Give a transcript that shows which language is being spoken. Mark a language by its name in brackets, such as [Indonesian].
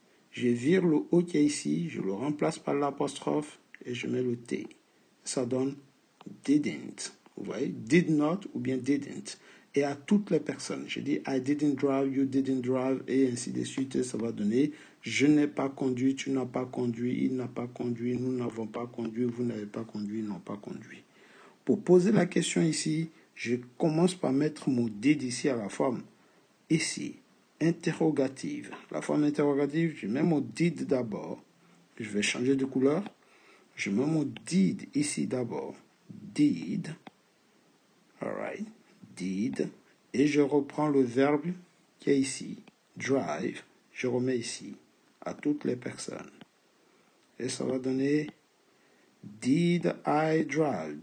[French] Je vire le O qui est ici, je le remplace par l'apostrophe et je mets le T. Ça donne didn't. Vous voyez, did not ou bien didn't. et à toutes les personnes. Je dis [English] I didn't drive, you didn't drive, [French] et ainsi de suite. Et ça va donner je n'ai pas conduit, tu n'as pas conduit, il n'a pas conduit, nous n'avons pas conduit, vous n'avez pas conduit, ils n'ont pas conduit. Pour poser la question ici, je commence par mettre mon did ici à la forme. Ici, interrogative. La forme interrogative, je mets mon did d'abord. Je vais changer de couleur. Je mets mon did ici d'abord. Did. Alright. Did. Et je reprends le verbe qui est ici. Drive. Je remets ici. À toutes les personnes. Et ça va donner [English] did I drive?